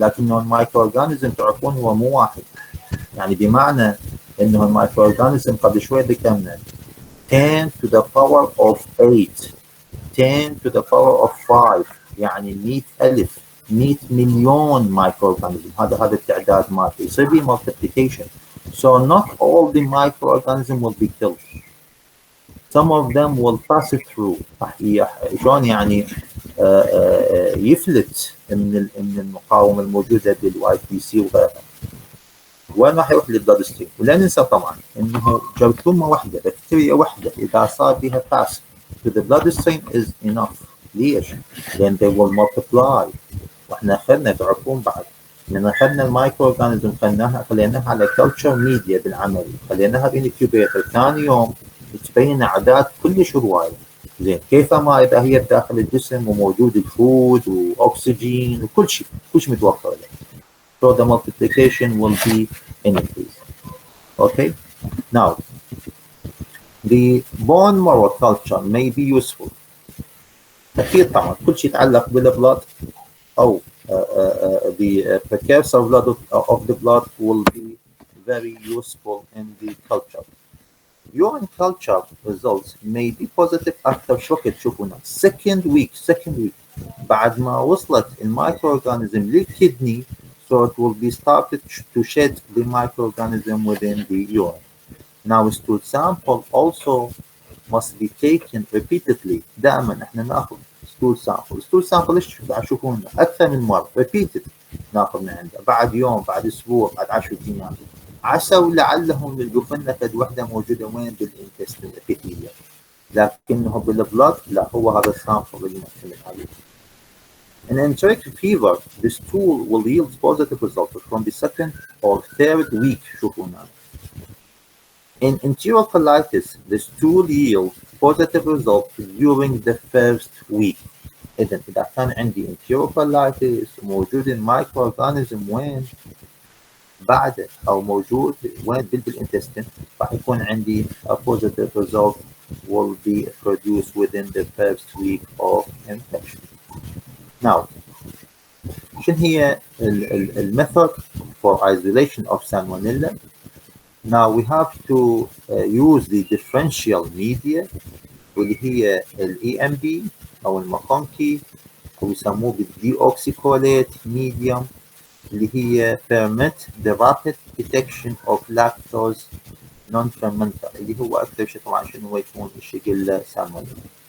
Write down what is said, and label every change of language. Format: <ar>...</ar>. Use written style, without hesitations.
<ar>لكنه المايكروورجانيزم تعرفون هو مو واحد، يعني بمعنى انه المايكروورجانيزم قبل شوي ذكرنا 10 to the power of 8 10 to the power of 5 يعني 100,000 100 مليون مايكروورجانيزم. هذا التعداد مالته يصير به multiplication.</ar> <en>So not all the microorganism will be killed. Some of them will pass it through.</en> <ar>شلون يعني يفلت من المقاومه الموجوده بالواي بي سي وغيرها. وين راح يروح للبلاد ستريم؟ ولا ننسى طبعا انه جرثومه واحده، بكتيريا واحده اذا صار بها باس</ar> <en>to the bloodstream is enough.</en> <ar>ليش؟ لان</ar> <en>they will multiply.</en> <ar>واحنا اخذنا تعرفون بعد لان اخذنا المايكرو اورجانيزم خليناها على كلتشر ميديا بالعمل، خليناها بانكيوبيتر، ثاني يوم تبين اعداد كلش هوايه. زين كيفما اذا هي داخل الجسم وموجود الفود واكسجين وكل شيء متوفر له.</ar> <en>So the multiplication will be increased. Okay. Now, the bone marrow culture may be useful.</en> <ar>أكيد طبعا كل شيء يتعلق بالبلد أو</ar> <en>the precursor blood of the blood will be very useful in the culture. Urine culture results may be positive after</en> <ar>شوكت. شوفونا</ar> <en>second week</en> <ar>بعد ما وصلت المايكروورجانيزم للكدني,</ar> <en>so it will be started to shed the microorganism within the urine. Now stool sample also must be taken repeatedly.</en> <ar>دائما احنا ناخذ stool sample ايش تشوفون اكثر من مره repeated ناخذ من عنده بعد يوم بعد اسبوع بعد 10 ايام عسى ولعلهم يلقوا لنا فد وحده موجوده وين بالانتستين الابيثيليوم, لكنه بالبلاد لا, هو هذا السامبل اللي نعتمد عليه.</ar> <en>In enteric fever, the stool will yield positive results from the second or third week.</en> <ar>شوفونا.</ar> <en>In enterocolitis, the stool yields positive results during the first week.</en> <ar>إذا كان عندي enterocolitis موجود المايكروورجانيزم وين بعد او موجود وين بالانتستين, راح يكون عندي</ar> <en>a positive result will be produced within the first week of infection. Now,</en> <ar>شنو هي</ar> <en>المethod for isolation of salmonella? Now we have to use the differential media</en> <ar>واللي هي EMB او الماكونكي او يسموه بالديوكسيكوليت medium اللي هي</ar> <en>permit the rapid detection of lactose non-fermenter</en> <ar>اللي هو أكثر شيء طبعا شنو هو يكون الشيجيلا salmonella.</ar>